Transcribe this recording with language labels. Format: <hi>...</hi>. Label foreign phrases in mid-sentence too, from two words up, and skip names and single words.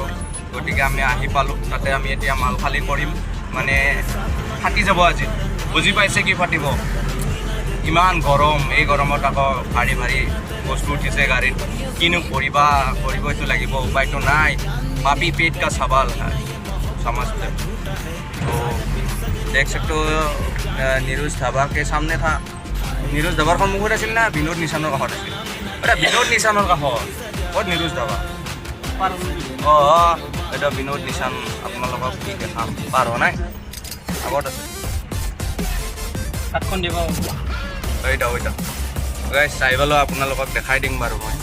<as>গতিকে আমি আহি পালোঁ, তাতে আমি এতিয়া মাল খালী কৰিম। মানে ফাটি যাব আজি, বুজি পাইছে কি ফাটিব। ইমান গৰম, এই গৰমত আকৌ ভাৰী ভাৰী বস্তু উঠিছে গাড়ীত। কিনো কৰিবইতো লাগিব, উপায়তো নাই।</as> <hi>पापी पेट का सवाल समझते तो देख सकते हो। নিৰোজ ধাবা के सामने था।</hi> <as>নিৰোজ ধাবাৰ সন্মুখত আছিল না বিনোদ নিচানৰ কাষত আছিল? এটা বিনোদ নিচানৰ কাষত, ক'ত নিৰোজ ধাবা? অঁ, এটা বিনোদ নিচান আপোনালোকক কি দেখাম, পাৰ হোৱা নাই, আগত আছে। হাতখন দিব এইটা গাইজ, চাই পালোঁ আপোনালোকক দেখাই দিম বাৰু মই।</as>